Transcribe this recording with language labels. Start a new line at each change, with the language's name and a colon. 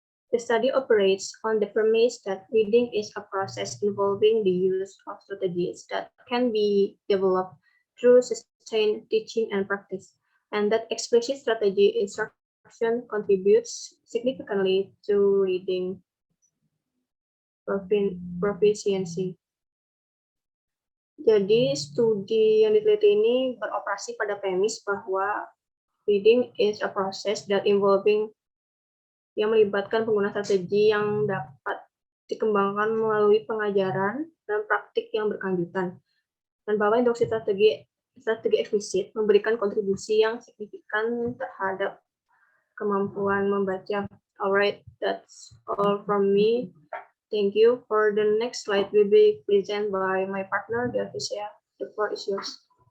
English: The study operates on the premise that reading is a process involving the use of strategies that can be developed through sustained teaching and practice, and that explicit strategy instruction contributes significantly to reading proficiency.
Indonesian: Jadi studi yang diteliti ini beroperasi pada premis bahwa
English: reading is a process that involving
Indonesian: yang melibatkan penggunaan strategi yang dapat dikembangkan melalui pengajaran dan praktik yang berkelanjutan. Dan bahwa instruksi strategi eksplisit memberikan kontribusi yang signifikan terhadap kemampuan membaca.
English: Alright, that's all from me. Thank you. For the next slide will be presented by my partner, Delphisia. The floor is yours.